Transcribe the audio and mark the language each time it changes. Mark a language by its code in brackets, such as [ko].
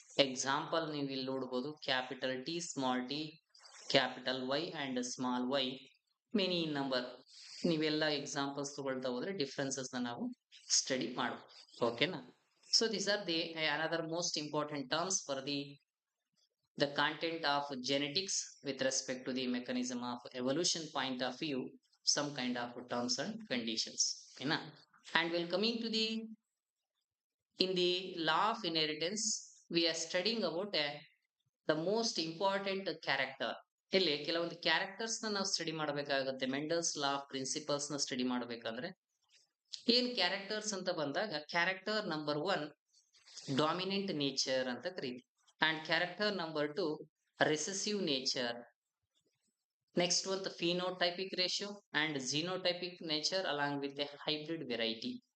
[kn] Example ನೀವು ಇಲ್ಲಿ ನೋಡ್ಬೋದು capital T small T, capital Y and small Y, many number. ನೀವೆಲ್ಲ ಎಕ್ಸಾಂಪಲ್ಸ್ ತಗೊಳ್ತಾ ಹೋದ್ರೆ ಡಿಫ್ರೆನ್ಸಸ್ ನಾವು ಸ್ಟಡಿ ಮಾಡಬಹುದು. ಓಕೆನಾ. [en] So these are the another most important terms for the the content of genetics with respect to the mechanism of evolution point of view, some kind of terms and conditions. Okay, na? And we'll coming to the in the law of inheritance, we are studying about the most important character. [kn] ಇಲ್ಲಿ ಕೆಲವೊಂದು characters ನಾವು study ಮಾಡಬೇಕಾಗುತ್ತೆ. Mendel's law of principles ನ study ಮಾಡಬೇಕಂದ್ರೆ ಏನ್ characters ಅಂತ ಬಂದಾಗ character number one dominant nature ಅಂತ ಕರೀತೀವಿ. [en] And character number two recessive nature. Next ಒಂದು phenotypic ratio and genotypic nature along with a hybrid variety.